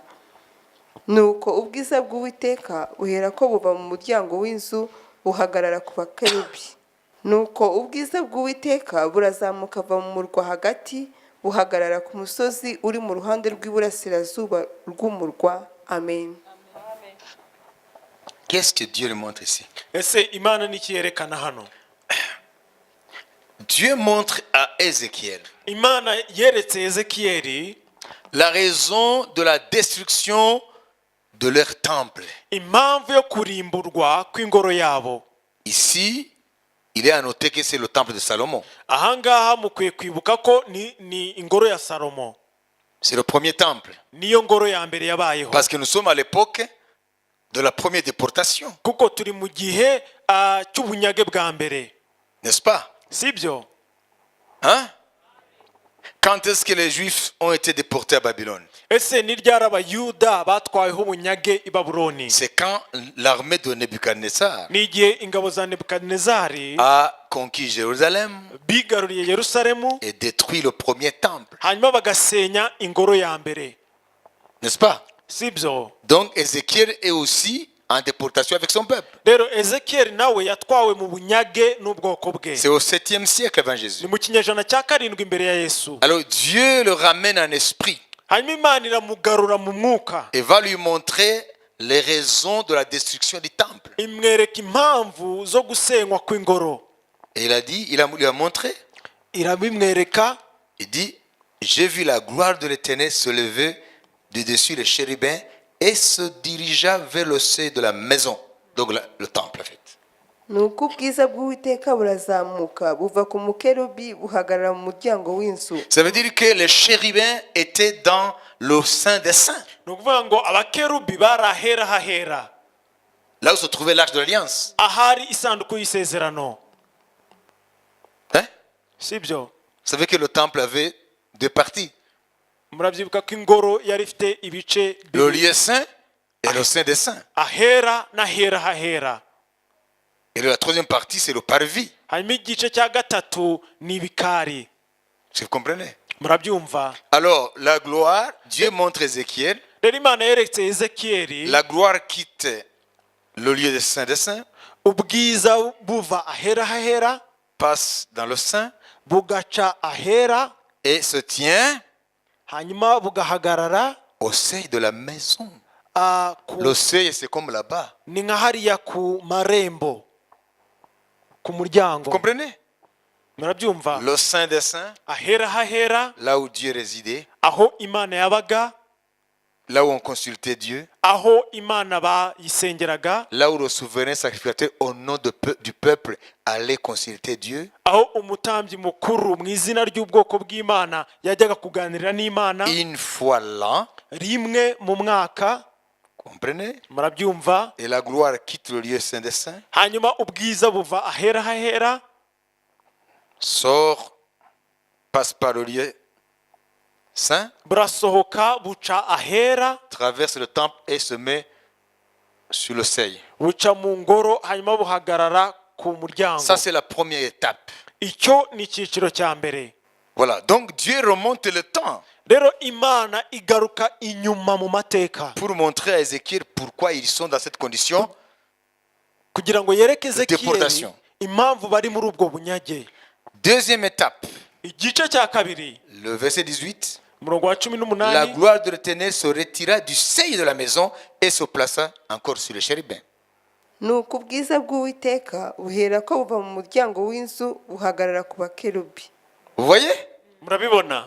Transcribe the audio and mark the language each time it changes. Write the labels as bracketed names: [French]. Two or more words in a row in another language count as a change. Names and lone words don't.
[Kinyarwanda] nuko ubwiza bw'uwiteka buhera ko buva mu muryango w'inzu buhagarara ku bakerubi. nuko ubwiza bw'uwiteka burazamuka buva mu murwa hagati buhagarara ku musozi uri mu ruhande rw'iburasirazuba rw'umurwa. Amen. [French] Qu'est-ce que Dieu lui montre ici? [Kinyarwanda] ese imana niki yerekana hano? [French] Dieu montre à Ézéchiel [Kinyarwanda] imana yeretse ezekiyeli [French] la raison de la destruction de leur temple. [Kinyarwanda] impamvu yo kurimburwa kw'ingoro yabo. [French] Ici, il est à noter que c'est le temple de Salomon. [Kinyarwanda] ahangaha mukwiye kwibuka ko ni ingoro ya Salomo, [French] C'est le premier temple. [Kinyarwanda] niyo ngoro ya mbere yabayeho. [French] Parce que nous sommes à l'époque de la première déportation, [Kinyarwanda] kuko turi mu gihe cy'ubunyage bwa mbere, [French] n'est-ce pas? [Kinyarwanda] sibyo? [French] Hein? Quand est-ce que les Juifs ont été déportés à Babylone? [Kinyarwanda] Ese ni ryari abayuda batwayeho ubunyage i Babuloni? [French] C'est quand l'armée de Nebuchadnezzar [Kinyarwanda] Ni igihe ingabo za Nebukadinezari [French] a conquis Jérusalem [Kinyarwanda] bigaruriye Yerusalemu [French] et détruit le premier temple, [Kinyarwanda] hanyuma bagasenya ingoro ya mbere, [French] n'est-ce pas? [Kinyarwanda] sibyo? [French] Donc Ézéchiel est aussi en déportation avec son peuple. [Kinyarwanda] Rero Ezekiyeli nawe yatwawe mu bunyage n'ubwoko bwe. [French] C'est au 7e siècle avant Jésus. [Kinyarwanda] Ni mu kinyejana cya karindwi imbere ya Yesu. [French] Alors Dieu le ramène en esprit [Kinyarwanda] Hanyuma Imana iramugarura mu mwuka, [French] et va lui montrer les raisons de la destruction du temple. [Kinyarwanda] imwereka impamvu zo gusenywa kw'ingoro. [French] Et il a dit, lui a montré, [Kinyarwanda] Irabimwereka, [French] il dit, j'ai vu la gloire de l'Éternel se lever du dessus les chérubins et se dirigea vers le seuil de la maison, donc le temple en fait. [Kinyarwanda] nuko ubwiza bw'uwiteka burazamuka buva ku mukerubi buhagarara mu muryango w'inzu. [French] Ça veut dire que les chérubins étaient dans le sein des saints, [Kinyarwanda] ni ukuvuga ngo abakerubi bari ahera hahera, [French] là où se trouvait l'arche de l'alliance. [Kinyarwanda] ahari isanduku y'isezerano, [French] Hein? [Kinyarwanda] sibyo? [French] Vous savez que le temple avait deux parties, [Kinyarwanda] Murabyibuka ko ingoro yari ifite ibice [French] le [Kinyarwanda] bibiri, [French] lieu saint et le sein des saints. [Kinyarwanda] ahera n'ahera hahera. [French] Et la troisième partie, c'est le parvis. [Kinyarwanda] Hanyuma igice cya gatatu ni ibikari. [French] Est-ce que vous comprenez? [Kinyarwanda] Murabyumva? [French] Alors, la gloire, Dieu montre Ézéchiel, [Kinyarwanda] Rero Imana yeretse Ezekiyeli [French] la gloire quitte le lieu des saints, [Kinyarwanda] ubwiza buva ahera hahera [French] passe dans le sein [Kinyarwanda] bugaca ahera, [French] et se tient [Kinyarwanda] hanyuma bugahagarara [French] au seuil de la maison. [Kinyarwanda] ku- [French] Le seuil, c'est comme là-bas. [Kinyarwanda] ni nka hariya ku marembo, ku muryango. [French] Vous comprenez? [Kinyarwanda] Murabyumva? [French] Le sein des saints, [Kinyarwanda] Ahera hahera, [French] là où Dieu résidait, [Kinyarwanda] aho Imana yabaga, [French] là où on consultait Dieu, [Kinyarwanda] aho Imana bayisengeraga, [French] là où le souverain sacrificateur au nom du peuple allait consulter Dieu. [Kinyarwanda] aho umutambyi mukuru mu izina ry'ubwoko bw'Imana yajyaga kuganirira n'Imana [French] Une fois l'an, [Kinyarwanda] rimwe mu mwaka. [French] comprenez? [Kinyarwanda] Murabyumva? [French] Et la gloire quitte le lieu saint des saints, [Kinyarwanda] Hanyuma ubwiza buva ahera hahera, [French] sort, passe par le lieu saint, [Kinyarwanda] burasohoka buca ahera, [French] traverse le temple et se met sur le seuil. [Kinyarwanda] buca mu ngoro, hanyuma buhagarara ku muryango. [French] Ça, c'est la première étape. [Kinyarwanda] Icyo ni icyiciro cya mbere. [French] Voilà. Donc, Dieu remonte le temps [Kinyarwanda] Rero Imana igaruka inyuma mu mateka [French] pour montrer à Ézéchiel pourquoi ils sont dans cette condition. [Kinyarwanda] kugira ngo yereke Ezekiyeli [French] Deportation. [Kinyarwanda] impamvu bari muri ubwo bunyage. [French] Deuxième étape, [Kinyarwanda] Igice cya kabiri, [French] le verset 18. [Kinyarwanda] umurongo wa 18, [French] La gloire de l'Éternel se retira du seuil de la maison et se plaça encore sur les chérubins. [Kinyarwanda] nuko ubwiza bw'uwiteka buhera ko buva mu muryango w'inzu buhagarara ku bakerubi. [French] Vous voyez? [Kinyarwanda] murabibona?